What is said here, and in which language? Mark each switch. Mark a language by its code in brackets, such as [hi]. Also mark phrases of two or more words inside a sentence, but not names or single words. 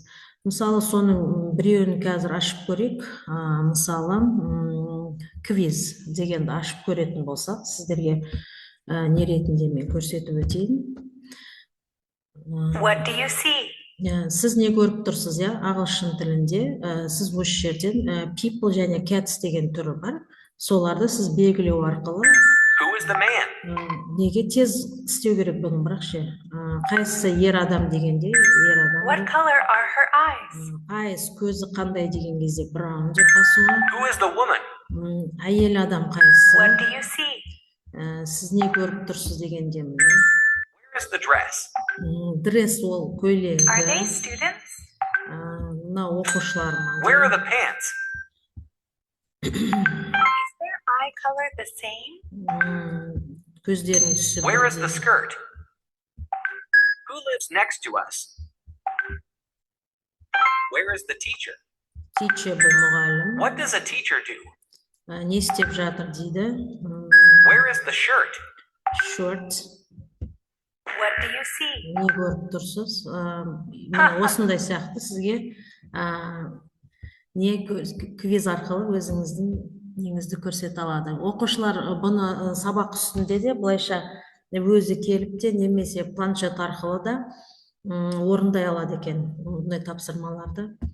[kk] Мысалы соның біреуін қазір ашып көрейік. Мысалы квиз дегенді ашып көретін болсақ, сіздерге не ретінде мен көрсетіп өтейін. [en] What do you see? [kk] Сіз не көріп тұрсыз, ағылшын тілінде сіз осы жерден people және cats деген түрі бар. Соларды сіз белгілеу арқылы неге тез істеу керек бұны, бірақ ше. Қайсысы ер адам дегенде ер адам. [en] What color are her eyes? Eyes [kk] көзі қандай деген кезде brown деп басуға. [en] Who is the woman? [kk] Әйел адам қайсысы? [en] What do you see? [kk] Сіз не көріп тұрсыз дегенде. [en] Where is the dress? Dress [kk] ол көйлегі. [en] Are they students? [kk] Мына оқушылар ма? [en] Where are the pants? Eye color the same? [kk] Көздерінің түсі. [en] Where is the skirt? Who lives next to us? Where is the teacher? Teacher [kk] бұл мұғалім. [en] What does a teacher do? [kk] Не істеп жатыр дейді. [en] Where is the shirt? Shirt. What do you see? [kk] Не көріп тұрсыз? Осындай сияқты сізге не квиз арқылы өзіңіздің неңізді көрсете алады. Оқушылар бұны сабақ үстінде де былайша өзі келіп те немесе планшет арқылы да орындай алады екен бұндай тапсырмаларды.